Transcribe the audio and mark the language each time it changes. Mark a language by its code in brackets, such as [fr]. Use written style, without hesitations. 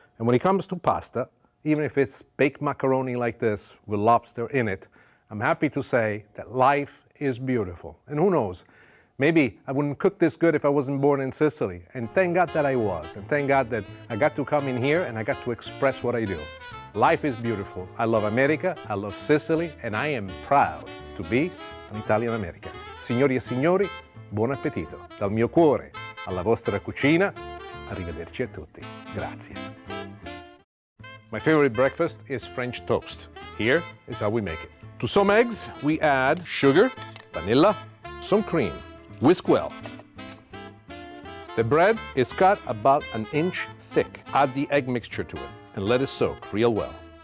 [en] And when it comes to pasta, even if it's baked macaroni like this with lobster in it, I'm happy to say that life is beautiful. And who knows, maybe I wouldn't cook this good if I wasn't born in Sicily. And thank God that I was. And thank God that I got to come in here and I got to express what I do. Life is beautiful. I love America, I love Sicily, and I am proud to be an Italian American. [it] Signori e signori, buon appetito. Dal mio cuore alla vostra cucina, arrivederci a tutti. Grazie. [en] My favorite breakfast is French toast. Here is how we make it. To some eggs, we add sugar, vanilla, some cream. Whisk well. The bread is cut about an inch thick. Add the egg mixture to it and let it soak real well.